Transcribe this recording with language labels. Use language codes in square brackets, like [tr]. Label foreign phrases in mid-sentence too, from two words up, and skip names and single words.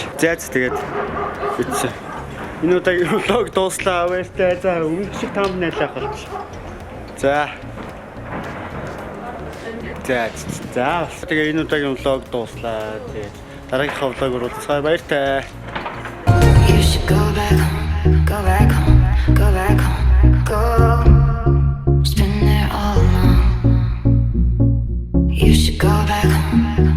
[mn] Зайц тэгээд үтсэн. Энэ удаагийн влог дууслаа. Баяртай. За өмнөх шиг тамбнайлах болч. За. Тэгээ энэ удаагийн влог дууслаа. Тэгээд дараагийнхаа влогоор уулзъя. Баяртай. [en] You should go back home, go back home, go back home, go. It's been there all along. You should go back home.